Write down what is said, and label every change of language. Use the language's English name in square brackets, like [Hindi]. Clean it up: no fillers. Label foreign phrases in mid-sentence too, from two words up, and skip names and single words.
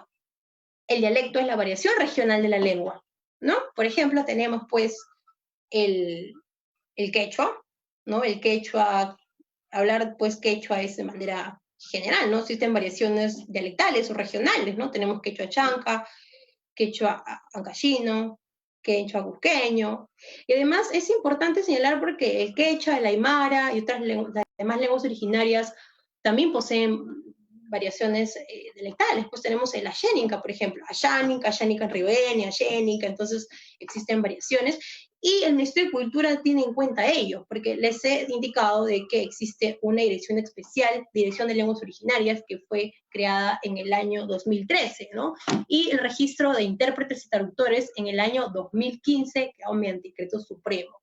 [Spanish] El dialecto es la variación regional de la lengua, ¿no? Por ejemplo, tenemos pues el quechua, ¿no? El quechua, hablar pues quechua es de manera general, ¿no? Existen variaciones dialectales o regionales, ¿no? Tenemos quechua chanca, quechua ancashino, quechua cusqueño. Y además es importante señalar porque el quechua, el aymara y otras las demás lenguas originarias también poseen variaciones dialectales. Pues tenemos el ayénica, por ejemplo, ayánica ribeña, ayénica, entonces existen variaciones. Y el Ministerio de Cultura tiene en cuenta ello, porque les he indicado de que existe una dirección especial, Dirección de Lenguas Originarias, que fue creada en el año 2013, ¿no? Y el registro de intérpretes y traductores en el año 2015, creado mediante decreto supremo.